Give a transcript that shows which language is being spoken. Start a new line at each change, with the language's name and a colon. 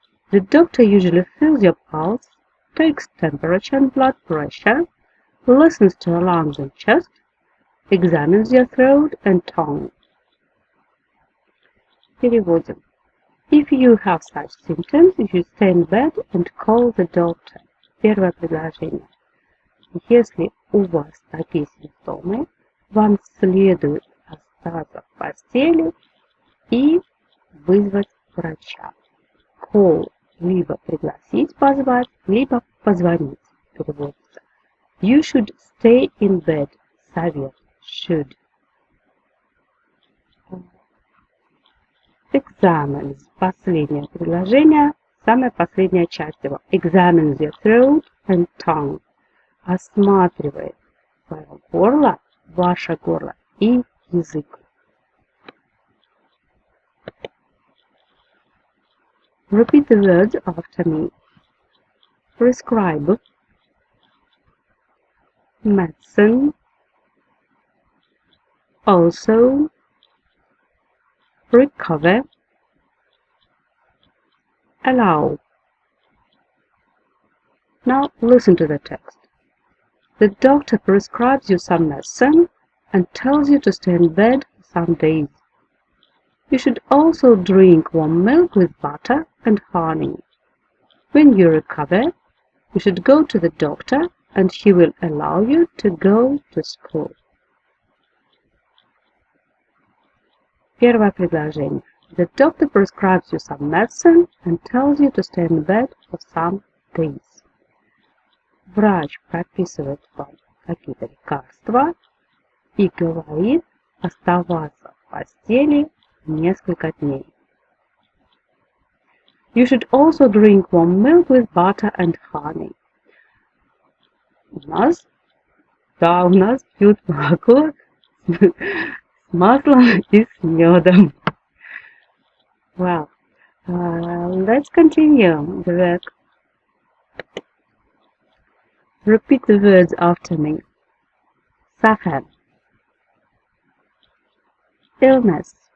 English: The doctor usually feels your pulse, takes temperature and blood pressure, listens to your lungs and chest, examines your throat and tongue.
Russian: Переводим.
English: If you have such symptoms, you should stay in bed and call the doctor.
Russian: Первое предложение. Если у вас такие симптомы, вам следует остаться в постели и вызвать врача. Call – либо пригласить, позвать, либо позвонить. Переводится.
English: You should stay in bed.
Russian: Совет.
English: Should. Examines.
Russian: Последнее предложение, самая последняя часть его.
English: Examines your throat and tongue.
Russian: Осматривает свое горло, ваше горло и язык.
English: Repeat the words after me. Prescribe, medicine, also, recover, allow. Now listen to the text. The doctor prescribes you some medicine and tells you to stay in bed for some days. You should also drink warm milk with butter and honey. When you recover, you should go to the doctor and he will allow you to go to school.
Russian: Первое предложение.
English: The doctor prescribes you some medicine and tells you to stay in bed for some days.
Russian: Врач прописывает вам какие-то лекарства и говорит оставаться в постели несколько дней.
English: You should also drink warm milk with butter and honey.
Russian: У нас пьют молоко с маслом и с медом.
English: Well, let's continue the work. Repeat the words after me. Suffer. Illness.